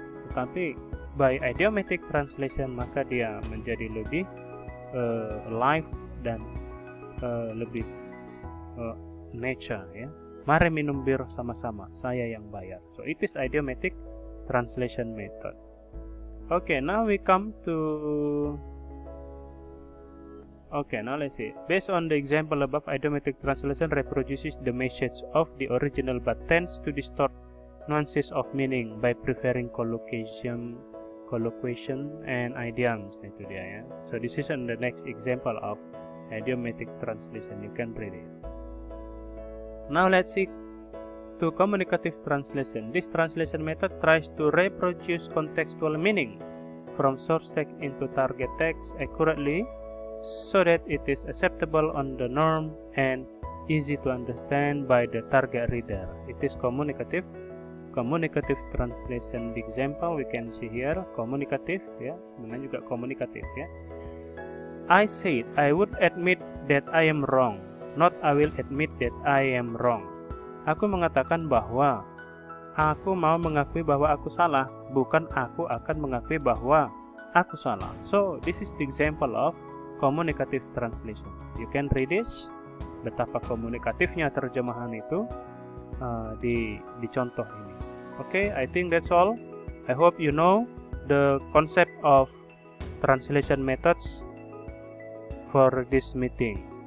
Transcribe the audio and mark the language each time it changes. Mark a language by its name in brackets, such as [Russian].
[Indonesian] Tetapi [English] by idiomatic translation [Indonesian] maka dia menjadi lebih live dan lebih nature ya. Mari minum bir sama-sama, saya yang bayar. [English] So it is idiomatic translation method. Okay, now we come to now let's see. Based on the example above, idiomatic translation reproduces the message of the original but tends to distort nuances of meaning by preferring collocation and idioms. [Indonesian] Itu dia ya. [English] So this is on the next example of idiomatic translation. You can read it. Now let's see to communicative translation. This translation method tries to reproduce contextual meaning from source text into target text accurately so that it is acceptable on the norm and easy to understand by the target reader. It is communicative translation. The example we can see here, communicative [Indonesian] ya, namanya juga komunikatif ya. [English] I said I would admit that I am wrong, not I will admit that I am wrong. [Indonesian] Aku mengatakan bahwa aku mau mengakui bahwa aku salah, bukan aku akan mengakui bahwa aku salah. [English] So this is the example of communicative translation. You can read this, [Indonesian] betapa komunikatifnya terjemahan itu di contoh ini. [English] Okay, I think that's all. I hope you know the concept of translation methods for this meeting.